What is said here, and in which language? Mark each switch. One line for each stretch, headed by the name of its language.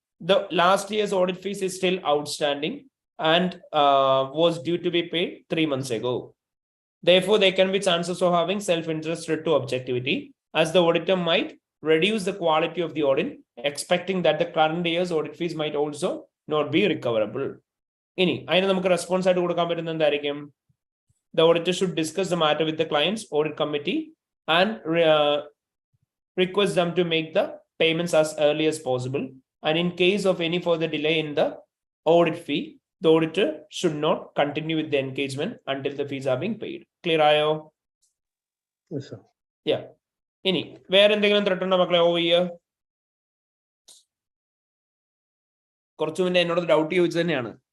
English: The last year's audit fees is still outstanding and was due to be paid 3 months ago. Therefore, there can be chances of having self-interest rate to objectivity, as the auditor might reduce the quality of the audit, expecting that the current year's audit fees might also not be recoverable.
Malayalam: ഇനി അതിന് നമുക്ക് response ആയിട്ട് കൊടുക്കാൻ പറ്റുന്ന എന്തായിരിക്കും?
English: The auditor should discuss the matter with the client's audit committee and request them to make the payments as early as possible. And in case of any further delay in the audit fee, the auditor should not continue with the engagement until the fees are being paid. Clear ayo? Yes sir. Yeah.
Malayalam: ഇനി വേറെ എന്തെങ്കിലും threat ഉണ്ടോ മക്കളെ over year? കുറച്ചു മുന്നേ എന്നോട് doubt ചോദിച്ചു തന്നെയാണ്.